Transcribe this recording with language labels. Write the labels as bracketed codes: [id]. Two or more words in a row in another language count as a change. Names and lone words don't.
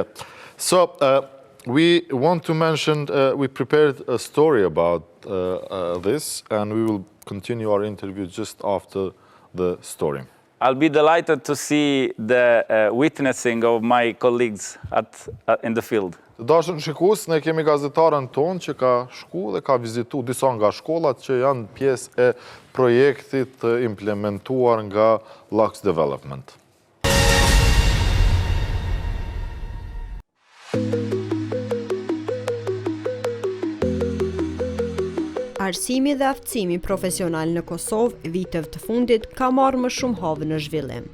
[en] So we want to mention, we prepared a story about this, and we will continue our interview just after the story. I'll be delighted to see the witnessing of my colleagues in the field. [sq] Të dashur shikues, ne kemi gazetarën tonë që ka shku dhe ka vizitu disa nga shkollat që janë pjesë e projektit të implementuar nga Lux Development. Arsimi dhe aftësimi profesional në Kosovë viteve të fundit ka marrë më shumë havë në zhvillim.